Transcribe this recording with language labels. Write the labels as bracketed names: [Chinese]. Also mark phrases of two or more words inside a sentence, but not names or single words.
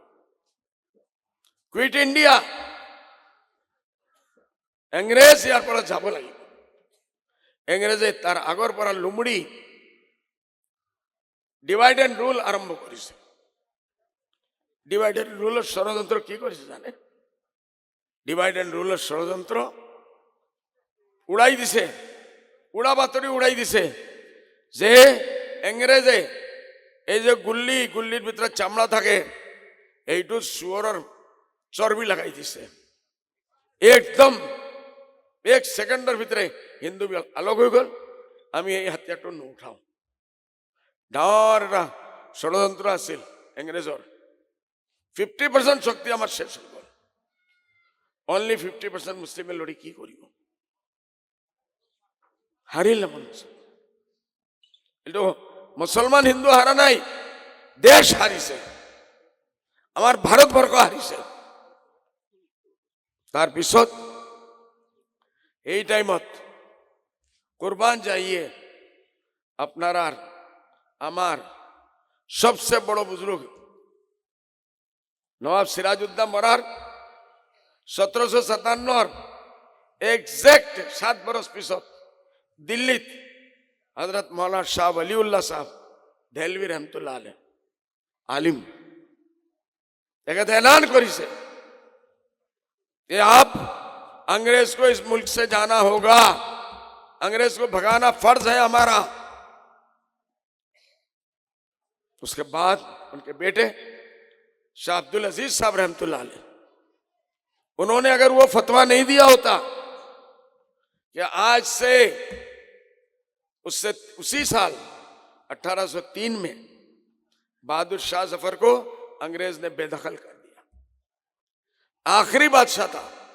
[English] Quit India, [Assamese] ইংরেজ ইয়াৰ পৰা যাব লাগিব। ইংরেজে তাৰ আগৰ পৰা লুমড়ি [English] divide and rule [Assamese] আৰম্ভ কৰিছে। [English] divide and rule [Assamese] ষড়যন্ত্র কি কৰিছে জানে? [English] divide and rule [Assamese] ষড়যন্ত্র উড়াই দিছে, উড়া বাতৰি উড়াই দিছে যে ইংরেজে এই যে গুল্লির ভিতরে চামড়া থাকে এইটো শুয়ৰৰ চর্বি লাগাই দিছে। [Bangla] একদম 1 সেকেন্ডের ভিতরে হিন্দু আলোক হয়ে গেল। [Assamese] আমি এই হাতিয়ারটা নুঠাও। ডাঙর একটা ষড়যন্ত্র আছিল ইংরেজর। [Bangla] 50% শক্তি আমার শেষ হয়ে গেল। অনলি 50% মুসলিমের লড়ি কি করিব? [Assamese] হারিলে মানুষ, এইটো মুছলমান হিন্দু হাৰা নাই, দেশ হাৰিছে, আমাৰ ভাৰতবৰ্ষ হাৰিছে। [Bangla] তাৰপিছত এই টাইমত কুরবান যাইয়ে আপনারা আমার সবচেয়ে বড় বুজুর্গ নবাব সিরাজউদ্দৌলা মরার [Assamese] 1757 এক্সাক্ট 7 বরস পিছত দিল্লিত [Hindi] হজরত मौलाना शाह वलीउल्लाह साहब देहलवी रहमतुल्लाह अलैह आलिम एक ऐलान करिसे कि आप अंग्रेज को इस मुल्क से जाना होगा, अंग्रेज को भगाना फर्ज है हमारा। उसके बाद उनके बेटे शाह अब्दुल अजीज साहब रहमतुल्लाह अलैह, उन्होंने अगर वो फतवा नहीं दिया होता कि आज से उससे उसी साल 1803 में बहादुर शाह जफर को अंग्रेज ने बेदखल कर दिया, आखिरी बादशाह था,